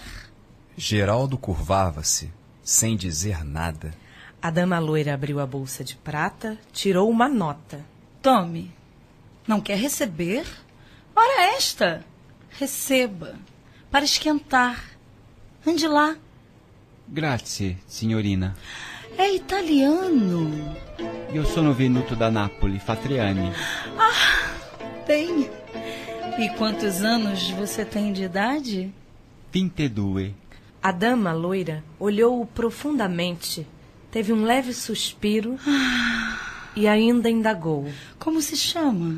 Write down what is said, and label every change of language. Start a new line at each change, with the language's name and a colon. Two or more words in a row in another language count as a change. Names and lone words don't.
Portuguese: Geraldo curvava-se, sem dizer nada. A dama loira abriu a bolsa de prata, tirou uma nota. Tome. Não quer receber? Ora esta. Receba. Para esquentar. Ande lá.
Italian: Grazie, signorina.
Portuguese: É italiano.
Italian: Io sono venuto da Napoli, fa 3 anni.
Portuguese: Bem. E quantos anos você tem de idade? 22. A dama loira olhou-o profundamente, teve um leve suspiro e ainda indagou. Como se chama?